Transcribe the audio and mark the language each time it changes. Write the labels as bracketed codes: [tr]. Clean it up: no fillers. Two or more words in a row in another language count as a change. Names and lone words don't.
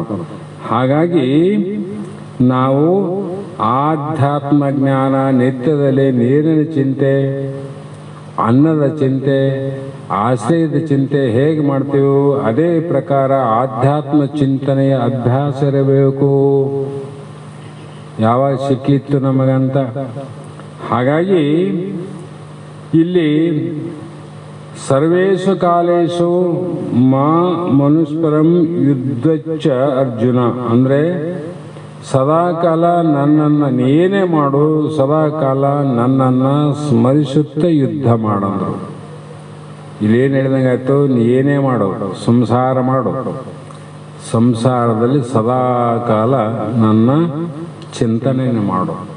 [kn] ಹಾಗಾಗಿ ನಾವು ಆಧ್ಯಾತ್ಮ ಜ್ಞಾನ, ನಿತ್ಯದಲ್ಲಿ ನೀರಿನ ಚಿಂತೆ, ಅನ್ನದ ಚಿಂತೆ, ಆಶ್ರಯದ ಚಿಂತೆ ಹೇಗೆ ಮಾಡ್ತೀವೋ ಅದೇ ಪ್ರಕಾರ ಆಧ್ಯಾತ್ಮ ಚಿಂತನೆಯ ಅಭ್ಯಾಸ ಇರಬೇಕು. ಯಾವಾಗ ಸಿಕ್ಕಿತ್ತು ನಮಗಂತ. ಹಾಗಾಗಿ ಇಲ್ಲಿ [sa] ಸರ್ವೇಷು ಕಾಲೇಶು ಮಾ ಮನುಸ್ಪರಂ ಯುದ್ಧಚ್ಚ ಅರ್ಜುನ [kn] ಅಂದ್ರೆ ಸದಾಕಾಲ ನನ್ನನ್ನು ನೀನೇ ಮಾಡು, ಸದಾಕಾಲ ನನ್ನನ್ನು ಸ್ಮರಿಸುತ್ತ ಯುದ್ಧ ಮಾಡಂದ್ರು. ಇಲ್ಲೇನು ಹೇಳಿದಂಗಾಯ್ತು? ನೀನೇ ಮಾಡು, ಸಂಸಾರ ಮಾಡು, ಸಂಸಾರದಲ್ಲಿ ಸದಾಕಾಲ ನನ್ನ ಚಿಂತನೆಯನ್ನು ಮಾಡು.